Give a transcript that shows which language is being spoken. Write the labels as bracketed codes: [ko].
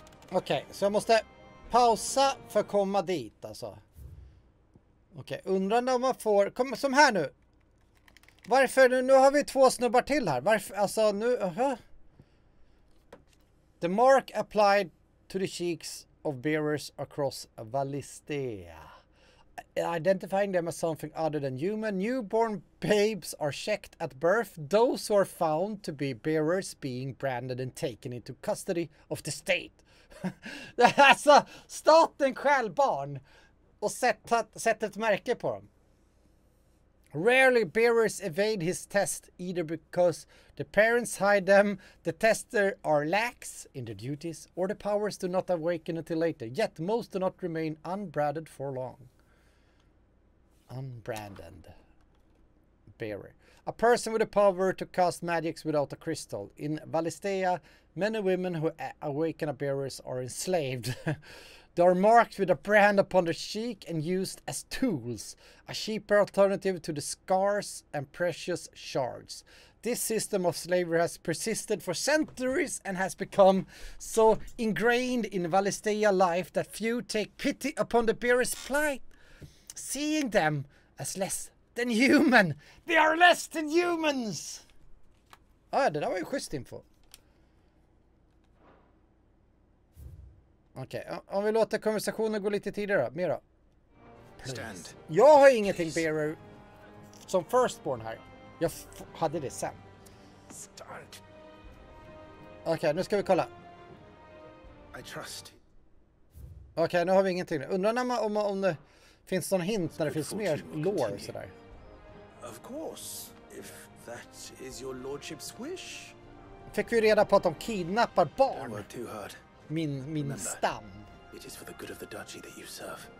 [sv] Okej, så jag måste pausa för att komma dit alltså. Okej, undrar om man får... Kom, som här nu. Varför? Nu har vi 2 snubbar till här. Varför? Alltså nu... [en] The mark applied to the cheeks of bearers across Valistea. Identifying them as something other than human. Newborn babes are checked at birth. Those who are found to be bearers being branded and taken into custody of the state. [sv] Alltså, staten själv barn och sätta ett märke på dem. [en] Rarely bearers evade his test either because the parents hide them, the tester are lax in their duties, or the powers do not awaken until later. Yet most do not remain unbranded for long. Unbranded bearer. A person with the power to cast magics without a crystal. In Valistea, many women who awaken a bearers are enslaved. They are marked with a brand upon their cheek and used as tools, a cheaper alternative to the scars and precious shards. This system of slavery has persisted for centuries and has become so ingrained in Valistea life that few take pity upon the bearer's plight, seeing them as less than human. They are less than humans! [sv] Ja, det där var ju schysst info. Okej, om vi låter konversationen gå lite tidigare då. Mer då. [en] Stand. [sv] Jag har ingenting bearer som firstborn här. Jag hade det sen. Okej, nu ska vi kolla. [en] I trust. [sv] Okej, nu har vi ingenting. Undrar när man, om det finns någon hint när det finns mer lore sådär. [en] Of course, if that is your lordship's wish. [sv] Fick vi reda på att de kidnappar barn. [en] Don't work too hard. [sv] Min stam. [en] It is for the good of the duchy that you serve.